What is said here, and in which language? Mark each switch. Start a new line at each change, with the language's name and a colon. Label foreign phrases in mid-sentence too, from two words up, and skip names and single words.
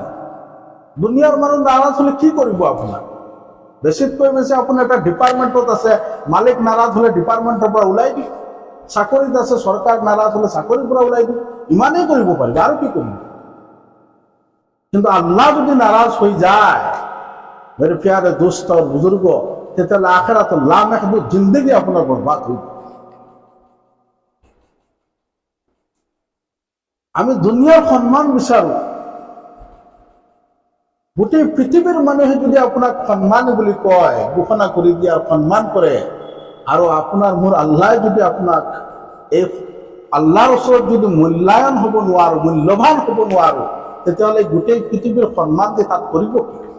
Assamese: দুনিয়াৰ মানুহ নাৰাজ হলে কি কৰিব আপোনাৰ? বেছিতকৈ বেছি আপোনাৰ এটা ডিপাৰ্টমেণ্টত আছে, মালিক নাৰাজ হলে ডিপাৰ্টমেণ্টৰ পৰা ওলাই দিয়ে। চাকৰিত আছে, চৰকাৰ নাৰাজ হলে চাকৰিৰ পৰা ওলাই দিয়ে। ইমানেই কৰিব পাৰিব, আৰু কি কৰিব? কিন্তু আল্লাহ যদি নাৰাজ হৈ যায়
Urdu: میرے پیارے دوست اور بزرگ,
Assamese: তেতিয়াহ'লে আখিৰাত
Urdu: لامحدود زندگی
Assamese: আপোনাৰ বৰবাদ হৈ যাব। আমি দুনিয়াৰ সন্মান বিচাৰো, গোটেই পৃথিৱীৰ মানুহে যদি আপোনাক সন্মান বুলি কয়, ঘোষণা কৰি দিয়ে আৰু সন্মান কৰে, আৰু আপোনাৰ মোৰ আল্লাহ যদি আপোনাক এই আল্লাহৰ ওচৰত যদি মূল্যায়ন হ'ব নোৱাৰো, মূল্যৱান হ'ব নোৱাৰো, তেতিয়াহ'লে গোটেই পৃথিৱীৰ সন্মান যে তাত কৰিব কি?